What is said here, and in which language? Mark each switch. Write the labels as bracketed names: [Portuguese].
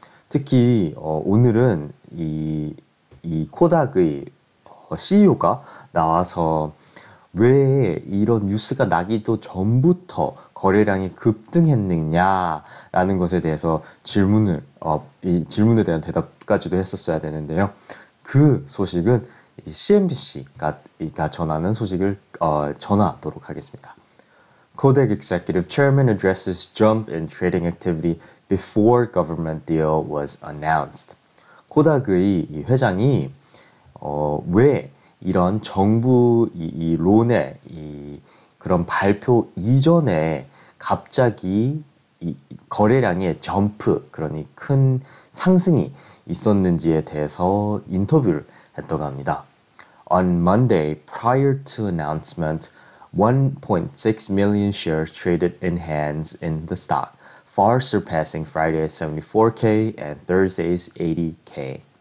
[Korean] 특히 오늘은 이 코닥의 CEO가 나와서 왜 이런 뉴스가 나기도 전부터 거래량이 급등했느냐라는 것에 대해서 이 질문에 대한 대답까지도 했었어야 되는데요. 그 소식은 CNBC가 전하는 소식을 전하도록 하겠습니다. [English] Kodak Executive Chairman addresses jump in trading activity before government deal was announced. [Korean] 코닥의 이 회장이 왜 이런 정부 이 론의 그런 발표 이전에 갑자기 이 거래량의 점프, 그러니 큰 상승이 있었는지에 대해서 인터뷰를 했다고 합니다. [English] On Monday, prior to announcement, 1.6 million shares traded in hands in the stock, far surpassing Friday's 74K and Thursday's 80K.